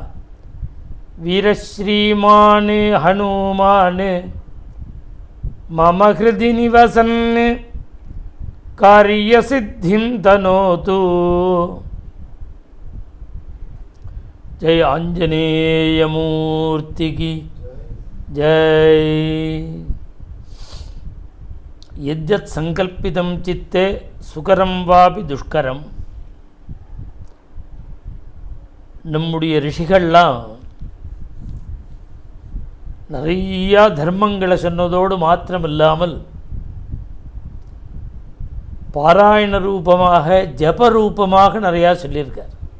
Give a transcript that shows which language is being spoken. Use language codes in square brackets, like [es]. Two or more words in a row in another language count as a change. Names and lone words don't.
[sa] वीरश्रीमान् हनुमान् मम हृदि निवसन् कार्यसिद्धिं तनोतु। [hi] जय आंजनेयमूर्ति की जय। [sa] यद्यत् संकल्पितं चित्ते सुकरं वापि दुष्करं। [ta] நம்முடைய ரிஷிகள்லாம் நிறைய தர்மங்களை சொன்னதோடு மாத்திரமில்லாமல் பாராயண ரூபமாக ஜப ரூபமாக நிறையா சொல்லியிருக்கார்.